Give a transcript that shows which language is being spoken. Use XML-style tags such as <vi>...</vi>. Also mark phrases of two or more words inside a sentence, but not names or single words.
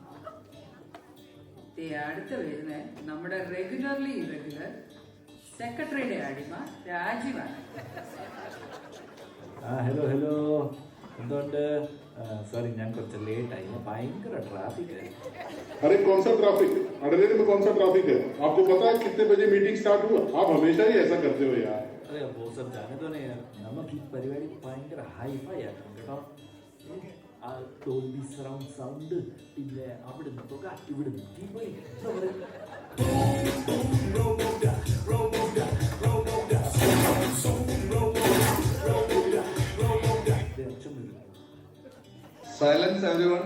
<ml>അടുത്ത് വരുന്ന നമ്മുടെ</ml> <en>regularly irregular</en> <ml>സെക്രട്ടറിയുടെ അടിമ രാജീവാണ്. ഹലോ ഹലോ, എന്തുകൊണ്ട്? സോറി, ഞാൻ കുറച്ച് ലേറ്റായി. ഭയങ്കര ട്രാഫിക് ആയി.</ml> <hi>अरे कौन सा ट्रैफिक? अडलेड में कौन सा ट्रैफिक है? आपको पता है कितने बजे</hi> <en>meeting start</en> <hi>हुआ? आप हमेशा ही ऐसा करते हो यार. അതെ, वो सब जाने दो ना यार.</hi> <ml>നമുക്ക് ഈ പരിപാടി ഭയങ്കര ഹൈഫൈ ആക്കണം കേട്ടോ. ആ</ml> <en>Dolby surround sound,</en> <ml>പിന്നെ അവിടുന്ന് തുക, ഇവിടുന്ന്</ml> <en>Silence everyone.</en>